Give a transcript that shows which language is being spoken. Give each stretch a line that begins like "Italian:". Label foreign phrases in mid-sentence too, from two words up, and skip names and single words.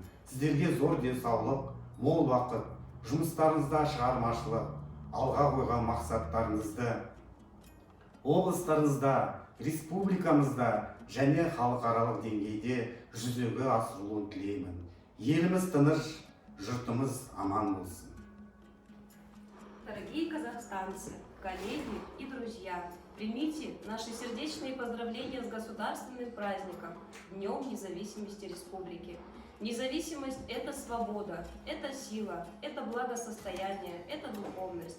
Kazakh: Сіздерге зор денсаулық, мол уақыт, жұмыстарыңызда шығармашылық, алға қойған мақсаттарыңызды облыстарыңызда, республикамызда және халықаралық деңгейде жүзеге асырылуын тілеймін. Еліміз тыныш, жұртымыз аман болсын.
Russian: Дорогие казахстанцы, коллеги и друзья, примите наши сердечные поздравления с государственным праздником, Днем независимости Республики. Независимость – это свобода, это сила, это благосостояние, это духовность.